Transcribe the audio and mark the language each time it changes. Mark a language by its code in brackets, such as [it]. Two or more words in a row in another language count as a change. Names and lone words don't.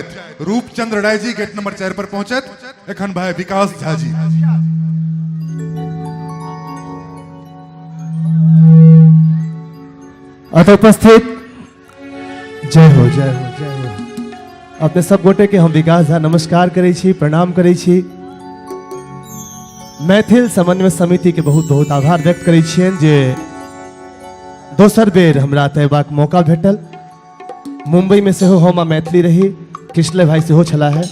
[mai] रूपचंद्र राय जी गेट नंबर 4 पर पहुंचे एखन भाई विकास झाजी। अतः उपस्थित जय हो जय हो जय हो अपने सब गोटे के हम विकास झा नमस्कार करै छी, प्रणाम करै छी। मैथिल समन्वय समिति के बहुत बहुत आभार व्यक्त करै छियनि जे दोसर बेर हमरा तयबाक मौका भेटल। मुंबई में सेहो हम मैथिली रही, कृष्ण भाई सेहो छला है।